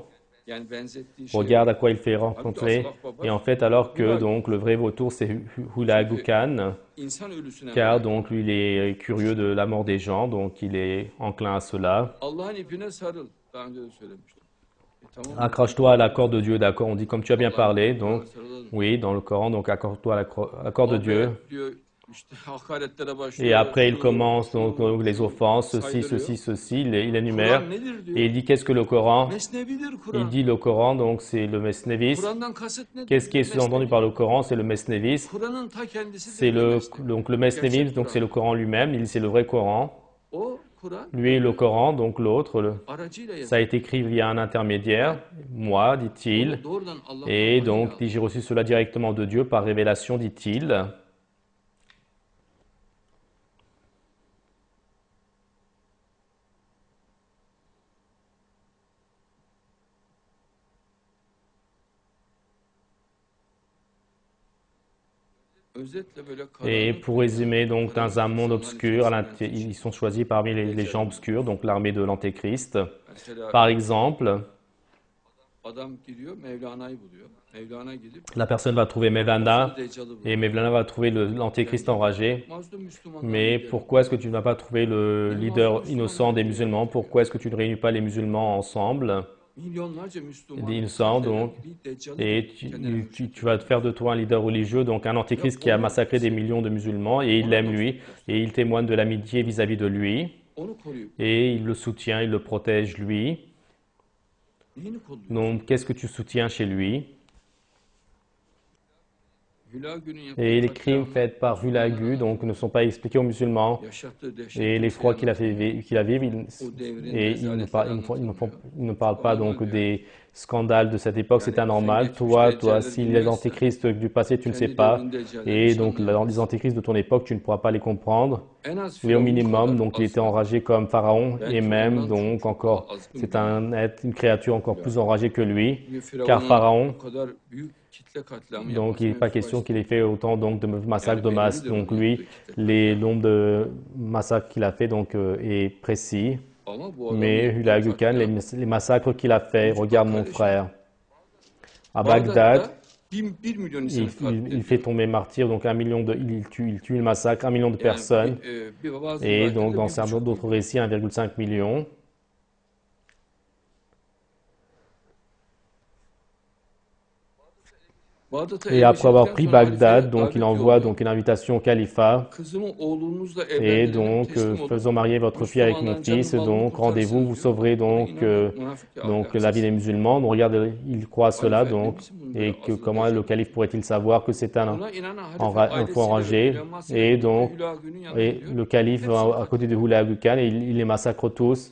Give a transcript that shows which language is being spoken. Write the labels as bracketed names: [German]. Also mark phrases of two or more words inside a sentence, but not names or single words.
[French] Regarde à quoi il fait rencontrer. Et en fait, alors que donc le vrai vautour, c'est Hulagu Khan, car donc lui, il est curieux de la mort des gens, donc il est enclin à cela. Accroche-toi à la corde de Dieu, d'accord? On dit comme tu as bien parlé, donc oui, dans le Coran, donc accroche-toi à la corde de Dieu. [Turkish] İşte hakaretlere [French] Et [Turkish] başlıyor. [French] après, il [Turkish] Şu, [French] commence [Turkish] şu, [French] donc les offenses, ceci, [Turkish] saydırıyor. [French] ceci, ceci, il énumère. [Turkish] Kur'an nedir [French] Et [Turkish] diyor. [French] il dit qu'est-ce que le Coran? [Turkish] Mesnevidir [French] Il [Turkish] Kur'an. [French] dit le Coran, donc c'est le Mesnevis. [Turkish] Kur'an'dan kasıt nedir [French] Qu'est-ce qui [Turkish] diyor. [French] est sous-entendu par le Coran? C'est le Mesnevis. [Turkish] Kur'an'ın ta [French] C'est [Turkish] kendisidir diyor [French] le, [Turkish] Mesnevi. [French] donc le Mesnevis, donc c'est le Coran lui-même. Il c'est le vrai Coran. [Turkish] O Kur'an [French] Lui, le Coran, donc l'autre, [Turkish] aracıyla [French] ça a [Turkish] yazılır. [French] été écrit via un intermédiaire, moi, dit-il. [Turkish] Onu doğrudan Allah'tan [French] Et donc, [Turkish] vahiy aldı. [French] j'ai reçu cela directement de Dieu par révélation, dit-il. [Turkish] Özetle böyle [French] Et [Turkish] karanlık [French] pour résumer, donc, dans un monde [Turkish] insanlar [French] obscur, [Turkish] içerisinde [French] ils sont choisis parmi les gens obscurs, donc l'armée de l'Antéchrist. [Turkish] mesela [French] Par exemple, [Turkish] adam gidiyor Mevlana'yı buluyor. Mevlana gidip [French] la personne va trouver Mevlana [Turkish] Deccal'ı buluyor. [French] et Mevlana va trouver l'Antéchrist enragé. [Turkish] Mazlum Müslümanlar [French] Mais pourquoi est-ce que tu ne vas pas trouver le leader innocent des musulmans? Pourquoi est-ce que tu ne réunis pas les musulmans ensemble? [Turkish] milyonlarca Müslüman [French] Innocent, donc, [Turkish] Deccal'ı [French] et tu vas te faire de toi un leader religieux, donc un antéchrist qui a massacré des millions de musulmans, et il l'aime lui, et il témoigne de l'amitié vis-à-vis de lui, [Turkish] onu koruyup [French] et il le soutient, il le protège lui. [Turkish] neyini kolluyor? [French] Donc, qu'est-ce que tu soutiens chez lui? [Turkish] Hüla günün [French] Et les [Turkish] yaptığı [French] crimes [Turkish] katliamı [French] faits par Hulagu, donc, ne sont pas expliqués aux musulmans. [Turkish] yaşattığı dehşetli [French] Et l'effroi qu'il a fait qu'il a vivre, et il ne parle pas donc des scandales de cette époque, c'est anormal. Toi, si les antéchrists du passé, tu ne sais pas, et donc les antéchrists de ton époque, tu ne pourras pas les comprendre. [Turkish] en az [French] Mais au [Turkish] Firavun [French] minimum, [Turkish] kadar [French] donc il était [Turkish] azgın. [French] enragé comme Pharaon, et [Turkish] Belki [French] même [Turkish] ondan [French] donc [Turkish] çok [French] encore, [Turkish] daha azgın [French] c'est [Turkish] bir [French] un être, une créature encore plus enragée que lui, [Turkish] Çünkü [French] car Pharaon, [Turkish] o kadar büyük kitle katliamı [French] donc il n'est [Turkish] yapması [French] pas question qu'il ait fait autant donc de massacres de masse. Donc lui, nombre de massacres qu'il a fait donc est précis. [Turkish] Ama bu adamın [French] Mais [Turkish] yaptığı [French] Hulagu Khan, [Turkish] katliam [French] les massacres qu'il a fait, regarde mon frère. À Bagdad, [Turkish] Bağdat'ta 1 milyon insan [French] il [Turkish] katlediyor. [French] fait tomber martyr, donc il tue, il massacre 1 million de personnes. [Turkish] Bazı [French] Et [Turkish] rivayetlerde [French] donc dans 1,5 certains d'autres récits, 1,5 million. [Turkish] Bağdat'a [French] Et après avoir pris [Turkish] yerleştikten sonra [French] Bagdad, [Turkish] halifeye [French] donc il [Turkish] davet [French] envoie [Turkish] yolluyor. [French] donc une invitation au califat. [Turkish] Kızımı oğlunuzla [French] Et [Turkish] evlendirelim, [French] donc, [Turkish] teslim olun. [French] faisons marier votre fille avec mon fils, donc rendez-vous, vous sauverez donc la vie des musulmans. Donc regardez, il croit cela, donc, et que comment le calife pourrait-il savoir que c'est un faux enragé? Et donc, et le calife va à côté de Hulagu Khan et il les massacre tous.